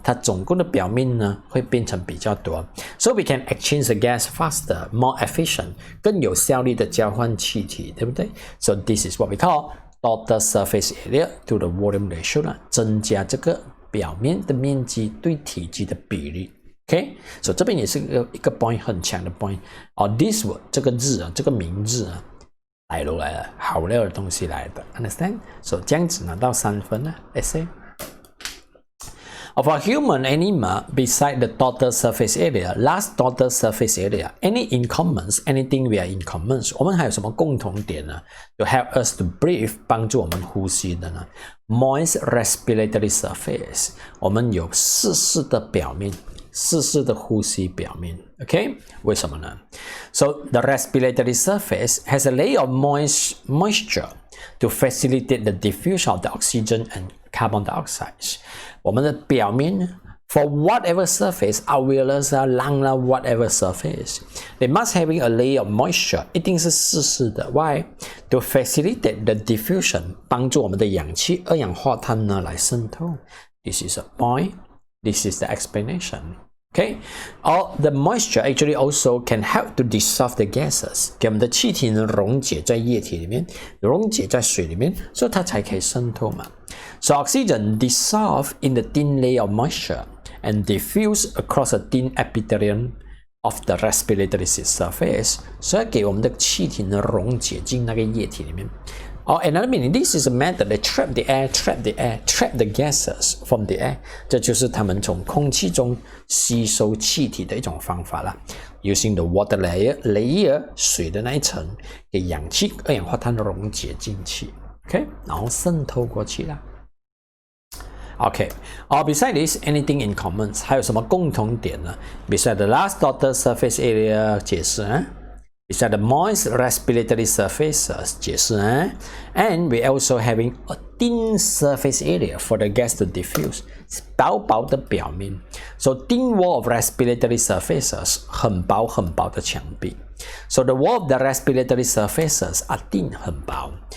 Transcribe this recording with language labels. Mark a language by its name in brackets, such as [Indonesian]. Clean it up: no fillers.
[Chinese] 它总共的表面呢会变成比较多 [English] So we can exchange the gas faster, more efficient, [Chinese] 更有效率的交换气体，对不对 [English] So this is what we call total surface area to the volume ratio 啦， [Chinese] 增加这个表面的面积对体积的比例。 OK， 所以这边也是一个 point 很强的 point。 [English] this word [Chinese] 这个字啊，这个名字啊，来了，好料的东西来的 ， [English] understand？ [Chinese] 所以这样子拿到3分啊 [English] ，let's say。Of a human animal, beside the total surface area, last total surface area, any in commons, anything we are in commons， [Chinese] 我们还有什么共同点呢 [English] ？To help us to breathe， [Chinese] 帮助我们呼吸的呢 [English] ？Moist respiratory surface， [Chinese] 我们有湿的表面。湿的呼吸表面 [English] ，OK？ [Chinese] 为什么呢 [English] ？So the respiratory surface has a layer of moisture to facilitate the diffusion of the oxygen and carbon dioxide. [Chinese] 我们的表面 [English] for whatever surface, alveolus 啊、lung 啊 whatever surface, they must having a layer of moisture. [Chinese] 一定是湿的 ， [English] Why? To facilitate the diffusion， [Chinese] 帮助我们的氧气、二氧化碳呢来渗透。 [English] This is a point. This is the explanation. Okay, all the moisture actually also can help to dissolve the gases. [Chinese] 给我们的气体呢溶解在液体里面，溶解在水里面，所以它才可以渗透嘛。 [English] So oxygen dissolve in the thin layer of moisture and diffuse across a thin epithelium of the respiratory surface. [Chinese] 所以给我们的气体呢溶解进那个液体里面。 [English] Or another meaning, this is a method that trap the gases from the air. [Chinese] 这就是他们从空气中吸收气体的一种方法啦。 [English] Using the water layer [Chinese] 水的那一层，给氧气、二氧化碳溶解进去 ，OK， 然后渗透过去啦。 [English] OK， or beside this, anything in common， [Chinese] 还有什么共同点呢 [English] ？Beside the last total surface area [Chinese] 解释啊。 [English] Beside the moist respiratory surfaces [Chinese] 解释啊 [English] and we also having a thin surface area for the gas to diffuse [Chinese] 薄的表面 [English] so thin wall of respiratory surfaces [Chinese] 很薄的墙壁 [English] so the wall of the respiratory surfaces are thin [Chinese] 很薄